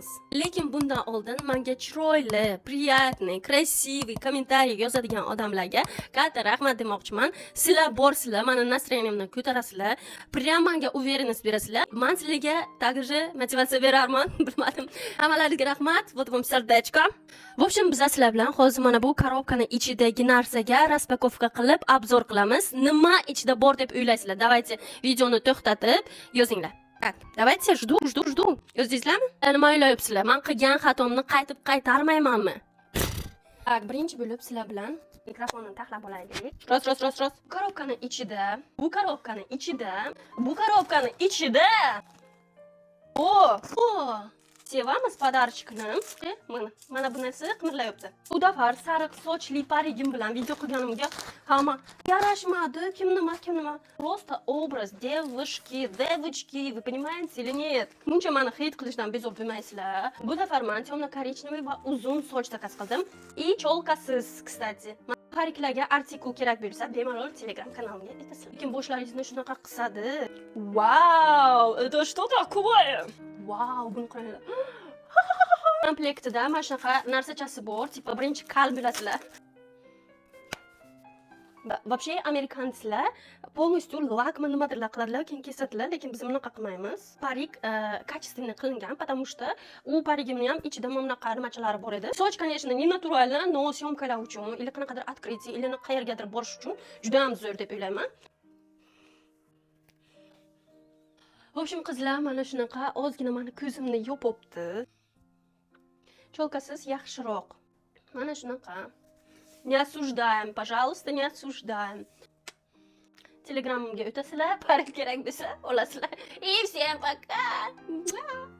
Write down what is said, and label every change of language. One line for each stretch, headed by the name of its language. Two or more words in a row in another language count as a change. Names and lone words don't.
Uzbek: Lekin bundan oldin menga chiroyli,
Russian: приятный, красивый
Uzbek: kommentariy yozadigan odamlarga katta rahmat demoqchiman. Sizlar borsizlar, meni настроениемni ko'tarasizlar, прям menga уверенность berasizlar. Men sizlarga также motivatsiya berarman, bilmadim. Hammalaringizga rahmat,
Russian: вот вам сердечко. В общем,
Uzbek: biz sizlar bilan hozir mana bu korobkani ichidagi narsaga распаковка qilib обзор qilamiz. Nima ichida bor deb o'ylaysizlar? Давайте videoni to'xtatib yozinglar.
Russian: Так, давайте жду.
Uzbek: Yozdingizlarmi? Nima o'ylayapsizlar? Men qilgan xatomni qaytib qaytarmaymanmi? Так, birinchi bo'lib sizlar bilan mikrofonni taxlab olaylik. Rost. Bu korobkani ichida. Sevamiz podarchikni. Mana bu narsa qimirlayapti. Bu dafar sariq sochli parigim bilan video qilganimga hamma yarashmadi, kim nima.
Russian: Просто образ девочки, вы понимаете или нет?
Uzbek: Buncha meni hit qilishdan bezor bo'lmaysizlar. Bu dafar men temno-korичневый va uzun soch takas qildim.
Russian: И cholkasiz, kстати.
Uzbek: Pariklarga artikul kerak bo'lsa, bemalol Telegram kanalimga aytasizlar. Lekin boshlaringizni shunaqa qisadi. Vau,
Russian: это что такое?
Uzbek: Vau, buni qaranglar. Komplektida mana shunaqa narsachasi bor, tipa birinchi kal bilasizlar. Вообще amerikanlar полностью lakmi nimadirlar qiladilar, keyin kesadilar, lekin biz bunaqa qilmaymiz. Parik качественный qilingan,
Russian: потому что
Uzbek: u parigimni ham ichida bunaqa nimachalari bor edi. Soch,
Russian: конечно, не натуральный, но
Uzbek: syomkalar uchun, или qanaqadir открытие, или qayergadir borish uchun juda ham zo'r deb o'ylayman.
Russian: В общем,
Uzbek: qizlar, mana shunaqa ozgina meni ko'zimni yopibdi. Cholkasiz yaxshiroq. Mana shunaqa.
Russian: Не осуждаем, пожалуйста, не осуждаем.
Uzbek: Telegramimga o'tasizlar, parik kerak bo'lsa olasizlar.
Russian: И всем пока.